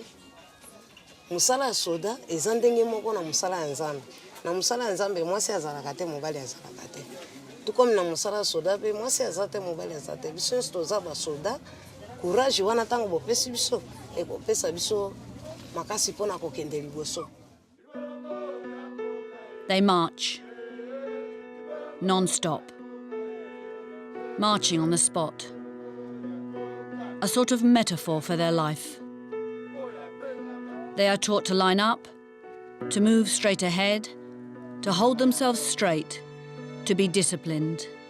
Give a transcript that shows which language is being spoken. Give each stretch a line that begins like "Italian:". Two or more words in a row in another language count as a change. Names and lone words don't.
Lingala: Musala soda ezandenge moko na musala nzambe. Na musala nzambe mwasi azalaka te mobali azalaka te.
French: Tout comme
Lingala: na musala soda pe mwasi azate mobali azate. Biso stoza ba soda courage wana tango bo pesi biso e bo pesa biso makasi pona kokende liboso.
English: They march non-stop, marching on the spot, a sort of metaphor for their life. They are taught to line up, to move straight ahead, to hold themselves straight, to be disciplined.